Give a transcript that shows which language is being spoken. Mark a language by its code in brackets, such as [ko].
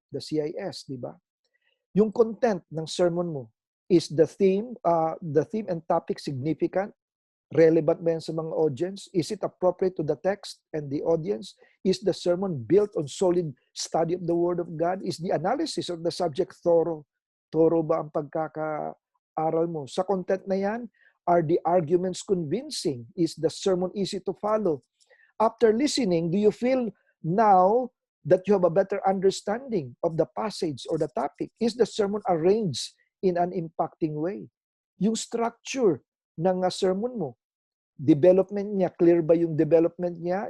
[en] The CIS, [tl] di ba? Yung content ng sermon mo, [en] is the theme and topic significant? [tl] Relevant ba yan sa mga audience? [en] Is it appropriate to the text and the audience? Is the sermon built on solid study of the Word of God? Is the analysis of the subject thorough? [tl] Thorough ba ang pagkakaaral mo? Sa content na yan, [en] are the arguments convincing? Is the sermon easy to follow? After listening, do you feel now that you have a better understanding of the passage or the topic? Is the sermon arranged in an impacting way? [tl] Yung structure ng sermon mo, development niya, clear ba yung development niya?